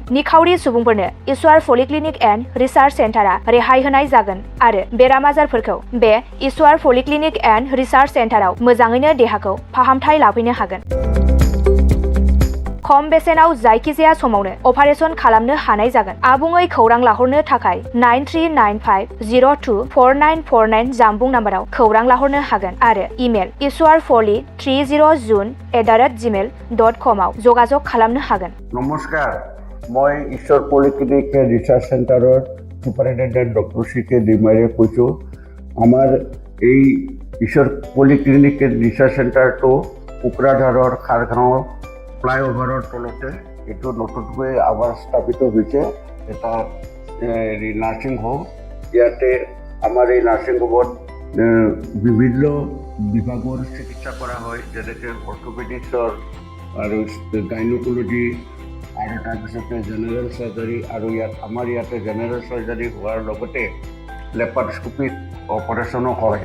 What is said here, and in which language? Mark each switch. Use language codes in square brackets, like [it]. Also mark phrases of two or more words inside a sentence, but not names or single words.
[brx] निखावरि सुबुंफोरनो इसवार पलिक्लिनिक एन्ड रिसार्च सेन्टारा रेहाय होनाय जागोन आरो बेराम आजारफोरखौ बे इसवार पलिक्लिनिक एन्ड रिसार्च सेन्टाराव मोजाङैनो देहाखौ फाहामथाय लाफैनो हागोन। खम बेसेनाव जायखिजाया समावनो अपारेशन खालामनो हानाय जागोन। आबुङै खौरां लाहरनो थाखाय 9395024949 जानबुं नाम्बाराव खौरां लाहरनो हागोन आरो इमेल iswarpoli30june@gmail.com आव जगाजग खालामनो हागोन। [as] নমস্কাৰ, মই ঈশ্বৰ পলিক্লিনিক ৰিচাৰ্চ চেণ্টাৰৰ চুপাৰিণ্টেণ্ডেণ্ট ডক্টৰ CK दैमारीয়ে কৈছোঁ। আমাৰ এই ईश्वर पलिक्लिनिक रिसार्च सेन्टारটো কোকৰাঝাৰৰ খাৰগাঁৱৰ ফ্লাইঅভাৰৰ তলতে এইটো নতুনকৈ আমাৰ স্থাপিত হৈছে এটা [en] nursing home. [as] ইয়াতে আমাৰ এই [en] nursing homeত [as] বিভিন্ন বিভাগৰ চিকিৎসা কৰা হয়, যেনেকৈ অৰ্থ'পেডিক্সৰ আৰু গাইনক'লজি আৰু তাৰপিছতে [en] general surgery [as] আৰু আমাৰ ইয়াতে [en] general surgery [as] হোৱাৰ লগতে [en] laparoscopic operationও [as] হয়।